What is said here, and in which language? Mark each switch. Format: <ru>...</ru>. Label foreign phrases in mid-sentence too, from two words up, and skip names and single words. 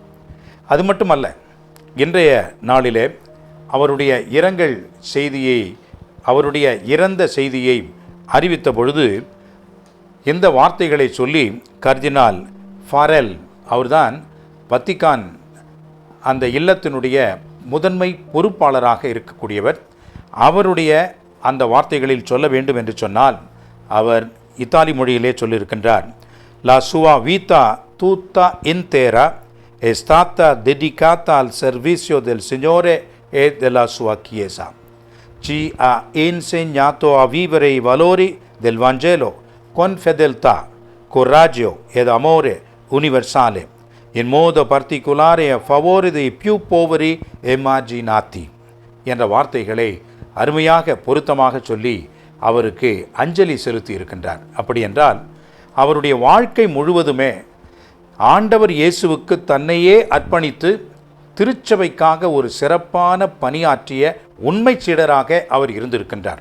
<ta>அது மட்டுமல்ல, இன்றைய நாளிலே அவருடைய இரங்கல் செய்தியை அவருடைய இறந்த செய்தியை அறிவித்த பொழுது இந்த வார்த்தைகளை சொல்லி கர்தினால் ஃபாரெல் அவர்தான் வத்திக்கான் அந்த இல்லத்தினுடைய முதன்மை பொறுப்பாளராக இருக்கக்கூடியவர். அவருடைய அந்த வார்த்தைகளில் சொல்ல வேண்டும் என்று சொன்னால் அவர் இத்தாலி மொழியிலே சொல்லியிருக்கின்றார்.</ta> <it>La sua vita tutta intera è stata dedicata al servizio del Signore e della sua Chiesa. Ci ha insegnato a vivere i valori del Vangelo con fedeltà, coraggio ed amore universale, in modo particolare a favore dei più poveri emarginati.</it> <ta>என்ற வார்த்தைகளை அருமையாக பொருத்தமாக சொல்லி அவருக்கு அஞ்சலி செலுத்தி இருக்கின்றார். அப்படி என்றால் அவருடைய வாழ்க்கை முழுவதுமே ஆண்டவர் இயேசுவுக்கு தன்னையே அர்ப்பணித்து திருச்சபைக்காக ஒரு சிறப்பான பணியாற்றிய உண்மை சீடராக அவர் இருந்திருக்கின்றார்.</ta>